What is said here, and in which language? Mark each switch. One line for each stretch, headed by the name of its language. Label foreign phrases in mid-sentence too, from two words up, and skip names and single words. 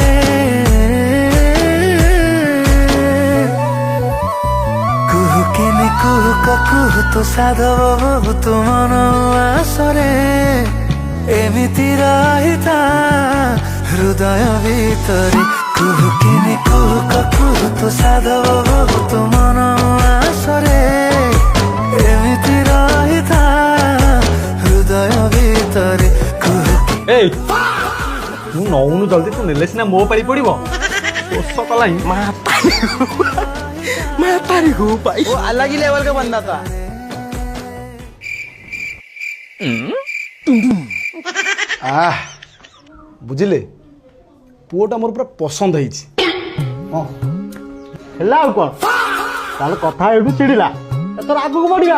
Odia: କୁହୁକିନି କୁହୁକ କୁହୁ ତୋ ସାଧବ ବହୁତ ମନ ଆସରେ ଏମିତି ରହିଥା ହୃଦୟ ଭିତରେ କୁହୁକିନି କୁହୁକ କୁହୁ ତୋ ସାଧବ ବହୁତ ମନ ଆସରେ ଏମିତି ରହିଥା ହୃଦୟ ଭିତରେ କୁହୁକି ଏଇ ତୁ ନଉନୁ ଜଲ୍ଦି ତୁ ନେଲେ ସିନା ମୋ ପାଳି ପଡିବ ଦୋଷ କଲାଇଁ
Hindi: वो अलग ही लेवल का बंदा था
Odia: ବୁଝିଲେ ପୁଅଟା ମୋର ପୁରା ପସନ୍ଦ ହେଇଛି ହଁ ହେଲା ଆଉ କଣ ତାହେଲେ କଥା ଏଇଠୁ ଚିଡ଼ିଲା ଏଥର ଆଗକୁ ବଢିବା